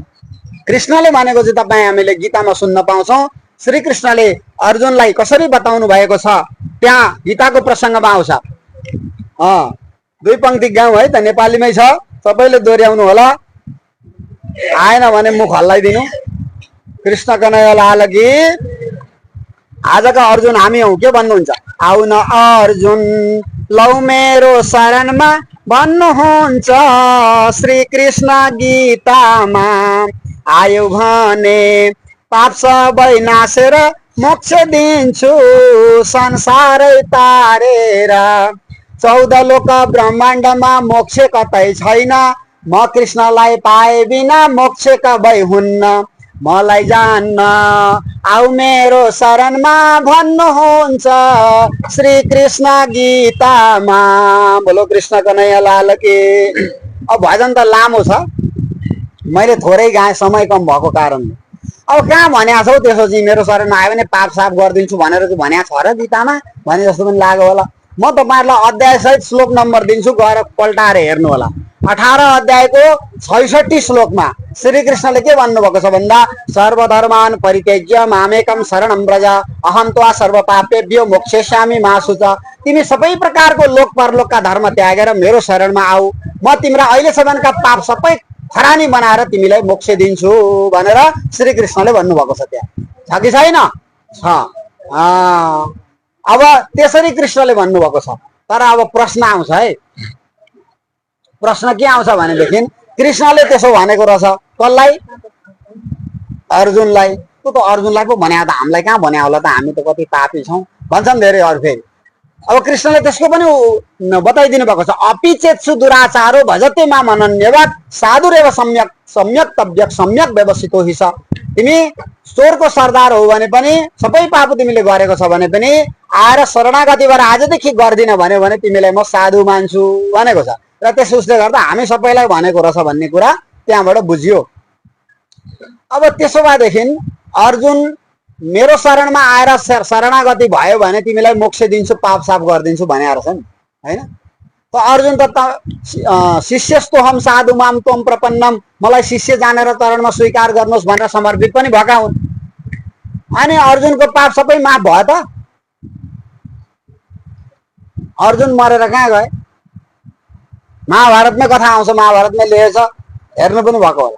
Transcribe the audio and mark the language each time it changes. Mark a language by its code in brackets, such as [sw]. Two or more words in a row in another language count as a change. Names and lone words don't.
[ne] कृष्णले भनेको चाहिँ तपाईँ हामीले गीतामा सुन्न पाउँछौँ। श्री कृष्णले अर्जुनलाई कसरी बताउनु भएको छ त्यहाँ गीताको प्रसङ्गमा आउँछ। दुई पंक्ति गाउँ है त, नेपालीमै छ, सबैले दोहोऱ्याउनु होला, आएन भने मुख हल्लाइदिनु। [hi] कृष्ण कन्हैया लाल की। [ne] आजका अर्जुन हामी हौ, के भन्नुहुन्छ? आउन अर्जुन लौ मेरो शरणमा भन्नुहुन्छ, श्री कृष्ण गीतामा आयो भने पाप सबै नासेर मोक्ष दिन्छु संसारै तारेर। 14 लोक ब्रह्माण्डमा मोक्ष कतै छैन, म कृष्णलाई पाए बिना मोक्ष कबै हुन्न। मलाई जान्न आउ मेरो शरणमा भन्नुहुन्छ, श्री कृष्ण गीतामा। [hi] बोलो कृष्ण कन्हैया लाल की। [ne] अब भजन त लामो छ, मैले थोरै गाएँ समय कम भएको कारणले। अब कहाँ भनेको छौ त्यसो चाहिँ मेरो शरणमा आयो भने पाप साफ गरिदिन्छु भनेर चाहिँ भनेको छ र गीतामा भने जस्तो पनि लाग्यो होला। म तपाईँहरूलाई अध्याय सहित श्लोक नम्बर दिन्छु, गएर पल्टाएर हेर्नु होला। 18 अध्यायको 66 श्लोकमा श्री कृष्णले के भन्नुभएको छ भन्दा, [sa] सर्वधर्मान परित्यज्य मामेकम शरणं व्रज अहम त्वा सर्व पापेभ्यो मोक्षयिष्यामि मा शुच। [ne] तिमी सबै प्रकारको लोक परलोकका धर्म त्यागेर मेरो शरणमा आऊ, म तिम्रा अहिलेसम्मका पाप सबै खरानी बनाएर तिमीलाई मोक्ष दिन्छु भनेर श्री कृष्णले भन्नुभएको छ। त्यहाँ छ कि छैन? छ। अब त्यसरी कृष्णले भन्नुभएको छ। तर अब प्रश्न आउँछ है। प्रश्न के आउँछ भनेदेखि कृष्णले त्यसो भनेको रहेछ कसलाई? अर्जुनलाई। त्यो त अर्जुनलाई पो भने त हामीलाई कहाँ भने होला त, हामी त कति पापी छौँ भन्छन् धेरै अरू फेरि। अब कृष्णले त्यसको पनि बताइदिनु भएको छ। [sa] अपि चेत्सु दुराचारो भजते माम अनन्यवत् साधुरेव सम्यक सम्यक तव्यक सम्यक व्यवस्थितो हि स। [ne] तिमी चोरको सरदार हो भने पनि, सबै पाप तिमीले गरेको छ भने पनि आएर शरणागति भएर आजदेखि गर्दिन भन्यो भने तिमीलाई म साधु मान्छु भनेको छ। र त्यसोले गर्दा हामी सबैलाई भनेको रहेछ भन्ने कुरा त्यहाँबाट बुझियो। अब त्यसो भएदेखि अर्जुन मेरो शरणमा आएर शरणागति भयो भने तिमीलाई मोक्ष दिन्छु पाप साफ गरिदिन्छु भने रहेछ नि हैन। त अर्जुन त [sa] शिष्यस्तो हम साधु माम त्वम प्रपन्नम, [ne] मलाई शिष्य जानेर चरणमा स्वीकार गर्नुहोस् भनेर समर्पित पनि भएका हुन्। अनि अर्जुनको पाप सबै माफ भयो त? अर्जुन मरेर कहाँ गए? महाभारतमै कथा आउँछ, महाभारतमै लेखेछ, हेर्नु पनि भएको होला।